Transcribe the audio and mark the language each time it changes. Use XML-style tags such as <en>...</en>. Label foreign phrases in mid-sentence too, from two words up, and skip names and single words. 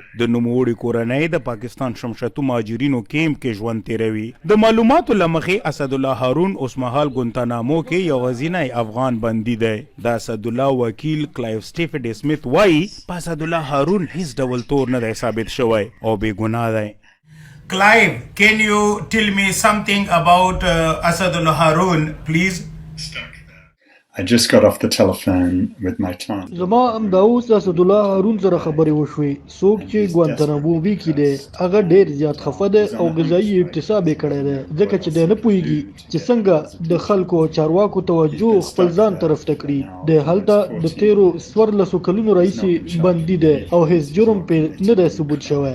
<ps>د نوموړي کورنۍ د پاکستان شمشتو مهاجرینو کیمپ کې ژوند تیروي. د معلوماتو له مخې اسدالله هارون اوس مهال ګوانتانامو کې یوازینی افغان بندي دی. د اسدالله وکیل کلایف سټیفډ سمیت وایي په اسدالله هارون هیڅ ډول تور نه دی ثابت شوی او بې ګناه دی.</ps> <en>Clive, can you tell me something about Assadullah Haroon, please? I just got off the telephone with my client.</en> <ps>زما همدا اوس د اسدالله هارون سره خبرې وشوې. څوک چې ګوانتانامو کې دی هغه ډېر زیات خفه دی او غذایي اکتساب یې کړی دی، ځکه چې دی نه پوهېږي چې څنګه د خلکو او چارواکو توجه خپل ځان طرف ته کړي. دی هلته د تیرو 14 کلونو راهیسې بندي دی او هیڅ جرم پرې نه دی ثبوت شوی.</ps>